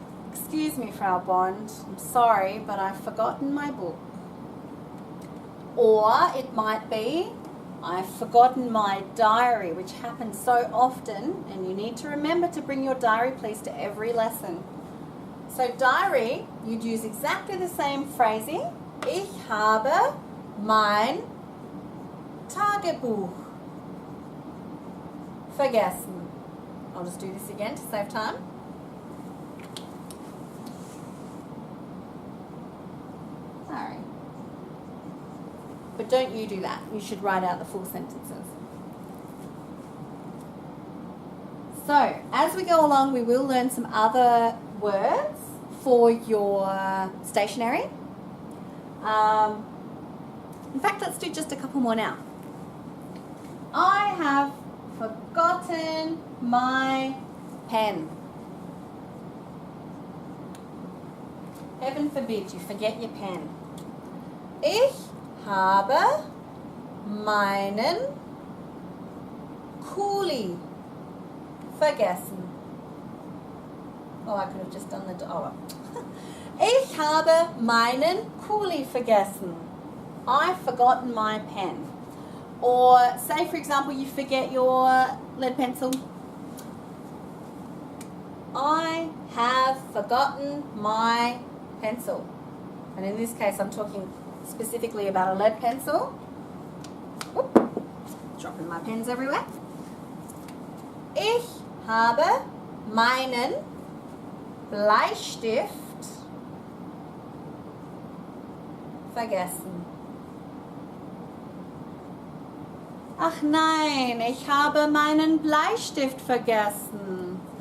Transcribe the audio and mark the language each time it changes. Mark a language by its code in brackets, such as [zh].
[en] Excuse me, Frau Bond, I'm sorry, but I've forgotten my book. Or it might be, I've forgotten my diary, which happens so often, and you need to remember to bring your diary, please, to every lesson. So diary, you'd use exactly the same phrasing. [de] Ich habe mein Tagebuch vergessen. [en] I'll just do this again to save time. Sorry. But don't you do that. You should write out the full sentences. So, as we go along, we will learn some other words for your stationery. In fact, let's do just a couple more now. I have forgotten my pen. Heaven forbid you forget your pen. [de] Ich habe meinen Kuli vergessen. [en] Oh, I could have just done the... [de] Oh, ich habe meinen Kuli vergessen. [en] I've forgotten my pen. Or say, for example, you forget your lead pencil. I have forgotten my pencil. And in this case, I'm talking specifically about a lead pencil. Oop, dropping my pens everywhere. [de] Ich habe meinen Bleistift vergessen. Ach nein, ich habe meinen Bleistift vergessen.